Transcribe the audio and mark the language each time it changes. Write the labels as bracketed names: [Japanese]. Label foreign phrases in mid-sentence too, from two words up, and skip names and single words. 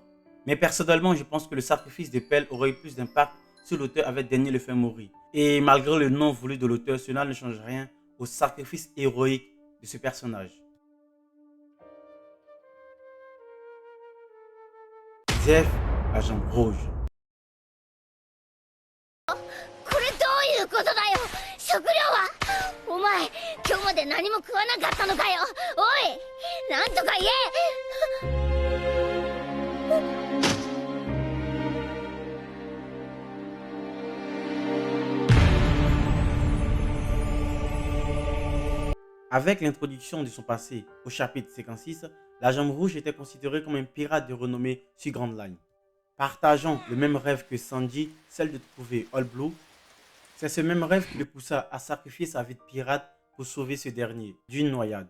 [French] Mais personnellement, je pense que le sacrifice de Pell aurait eu plus d'impact si l'auteur avait daigné le faire mourir. Et malgré le nom voulu de l'auteur, cela ne change rien au sacrifice héroïque de ce personnage. Zeff, la jambe rouge. [Japanese] 食料はお前今日まで何も食わなかったのかよおいなんとか言え [French] Avec l'introduction de son passé au chapitre 56, la Jambe Rouge était considérée comme un pirate de renommée sur Grand Line. Partageant le même rêve que Sanji, celle de trouver All Blue, c'est ce même rêve qui le poussa à sacrifier sa vie de pirate pour sauver ce dernier d'une noyade.